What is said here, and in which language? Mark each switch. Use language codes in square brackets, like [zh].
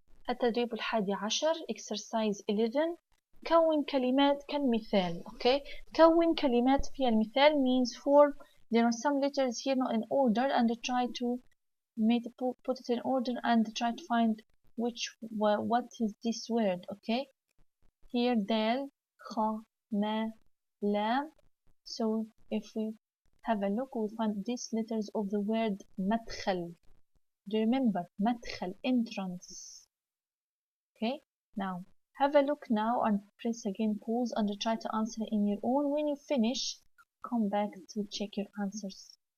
[ar] التدريب 11, exercise 11. كون كلمات كالمثال. [en] Okay, كون كلمات في المثال means form. There are some letters here not in order, and try to put it in order and try to find what is this word. Okay, here دال, خ, ما, لام. So if we have a look, we find these letters of the word مدخل. Do you remember مدخل, entrance? Okay, now have a look now and press again pause and try to answer in your own. When you finish, come back to check your answers.